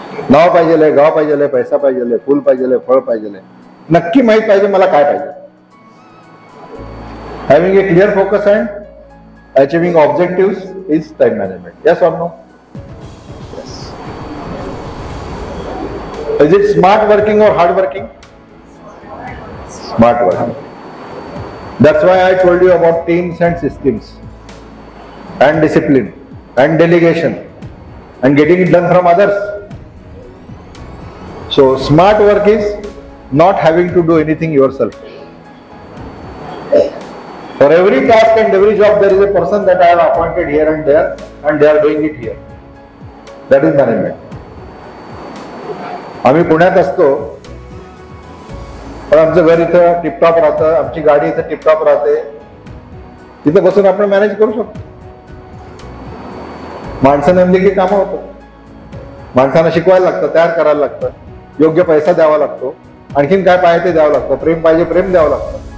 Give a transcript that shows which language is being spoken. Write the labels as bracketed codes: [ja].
[mr] नाव पाहिजे, गाव पाहिजे, पैसा पाहिजे, फुल पाहिजे, फळ पाहिजे. नक्की माहित पाहिजे मला काय पाहिजे. [en] Having a clear focus and achieving objectives is time management. Yes or no? Yes. Is it smart working or hard working? Smart working. That's why I told you about teams and systems and discipline and delegation and getting it done from others. So smart work is not having to do anything yourself. For every task and every job, there is a person that I have appointed here and there, and they are doing it here. That is management. [mr] आम्ही पुण्यात असतो, पण आमचं घर इथं tiptop राहतं, आमची गाडी इथं टिपटॉप राहते. तिथं बसून आपण मॅनेज करू शकतो. माणसं नेमली की कामं होतं. माणसांना शिकवायला लागतं, तयार करायला लागतं, योग्य पैसा द्यावा लागतो, आणखीन काय पाहिजे ते द्यावं लागतं, प्रेम पाहिजे प्रेम द्यावं लागतं.